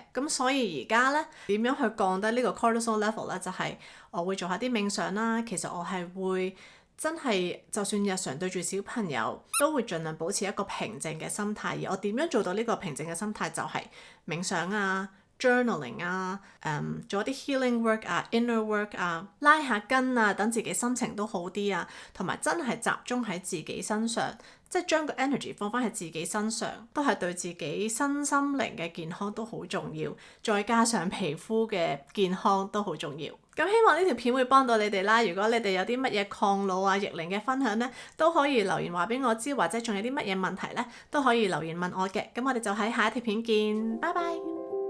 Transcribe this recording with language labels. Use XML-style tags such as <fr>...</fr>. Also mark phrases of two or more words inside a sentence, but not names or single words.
<yue>咁所以而家咧點樣去降低呢個</yue> <en>cortisol level</en> <yue>咧？就係我會做下啲冥想啦。其實我係會真係就算日常對住小朋友都會盡量保持一個平靜嘅心態。而我點樣做到呢個平靜嘅心態？就係冥想啊、journaling 啊、做一啲</yue> <en>healing work</en> <yue>啊、</yue> <en>inner work</en> <yue>啊、拉下筋啊，等自己心情都好啲啊，同埋真係集中喺自己身上，即係將個 energy 放翻喺自己身上，都係對自己身心靈嘅健康都好重要，再加上皮膚嘅健康都好重要。咁希望呢條片會幫到你哋啦。如果你哋有啲乜嘢抗老啊、逆齡嘅分享呢，都可以留言話俾我知，或者仲有啲乜嘢問題呢，都可以留言問我嘅。咁我哋就喺下一條片見，拜拜。</yue>